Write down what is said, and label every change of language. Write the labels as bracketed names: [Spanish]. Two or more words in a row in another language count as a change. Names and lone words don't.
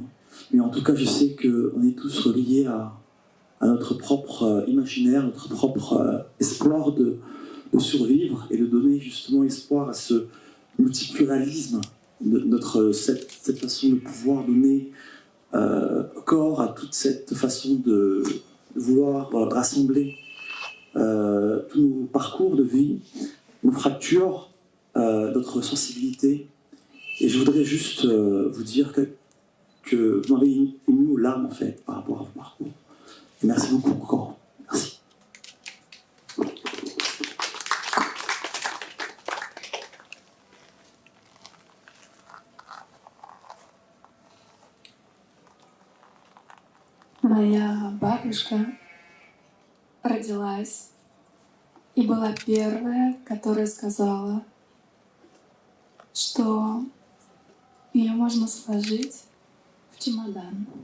[French] Mais en tout cas, je sais qu'on est tous reliés à notre propre imaginaire, notre propre espoir de survivre et de donner justement espoir à ce multipluralisme, cette façon de pouvoir donner corps à toute cette façon de vouloir rassembler tous nos parcours de vie, nos fractures, notre sensibilité. Et je voudrais juste vous dire que vous m'avez ému aux larmes en fait par rapport à vos parcours. Et merci beaucoup encore. Merci. [Russian] Моя бабушка родилась и была первая, которая сказала, что ее можно сложить в чемодан.